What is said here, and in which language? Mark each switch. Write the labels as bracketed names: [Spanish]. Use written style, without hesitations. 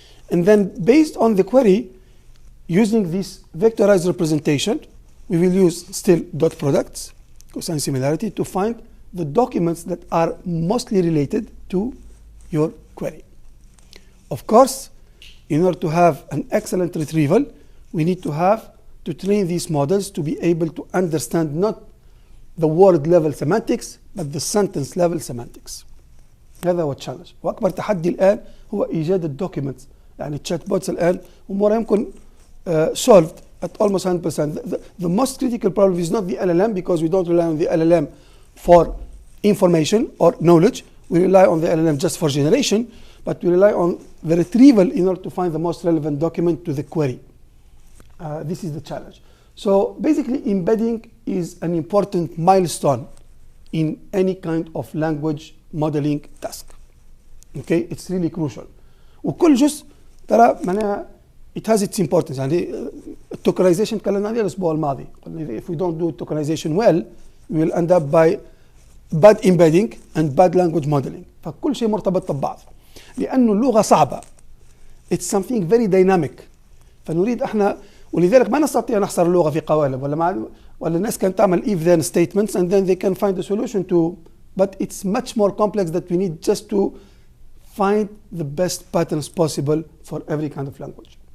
[English] And then based on the query, using this vectorized representation, we will use still dot products, cosine similarity, to find the documents that are mostly related to your query. Of course, in order to have an excellent retrieval, we need to train these models to be able to understand not the word level semantics but the sentence level semantics. [Arabic] هذا هو التشالنج، واكبر تحدي الان هو ايجاد الدوكيومنتس. يعني الشات بوتس الان امورها يمكن [English] solved at almost 100%. The most critical problem is not the LLM, because we don't rely on the LLM for information or knowledge. We rely on the LLM just for generation, but we rely on the retrieval in order to find the most relevant document to the query. This is the challenge. So basically, embedding is an important milestone in any kind of language modeling task. Okay, it's really crucial. [Arabic] وكل جزء ترى معناها [English] it has its importance. [Arabic] يعني التوكنايزيشن تكلمنا عليه الاسبوع الماضي. [English] If we don't do tokenization well, we will end up by bad embedding and bad language modeling. [Arabic] فكل شيء مرتبط ببعض. لأنه اللغة صعبة. [English] It's something very dynamic. [Arabic] فنريد احنا، ولذلك ما نستطيع نحصر اللغة في قوالب، ولا الناس كانت تعمل [English] if then statements and then they can find a solution to, but it's much more complex that we need just to find the best patterns possible for every kind of language.